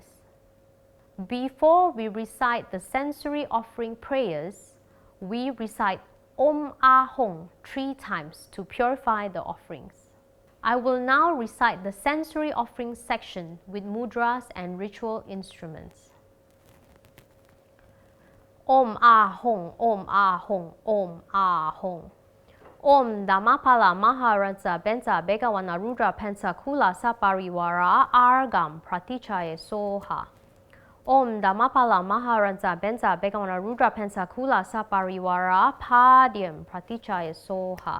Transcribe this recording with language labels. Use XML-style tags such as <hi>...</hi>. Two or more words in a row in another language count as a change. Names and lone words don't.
<en>Before we recite the sensory offering prayers, we recite OMAH 3 times to purify the offerings. I will now recite the sensory offering section with mudras and ritual instruments.</en> <sa>OMAH, OMAH, OMAH. Om DHARMAPALA MAHA RADZA BENDZA BEGAWAN RUDRA PANTSA KULA SAPARIWARA ARGAM PRATICHAYE SOHA. Om DHARMAPALA MAHA RADZA BENDZA BEGAWAN RUDRA PANTSA KULA SAPARIWARA PADYAM PRATICHAYE SOHA.</sa>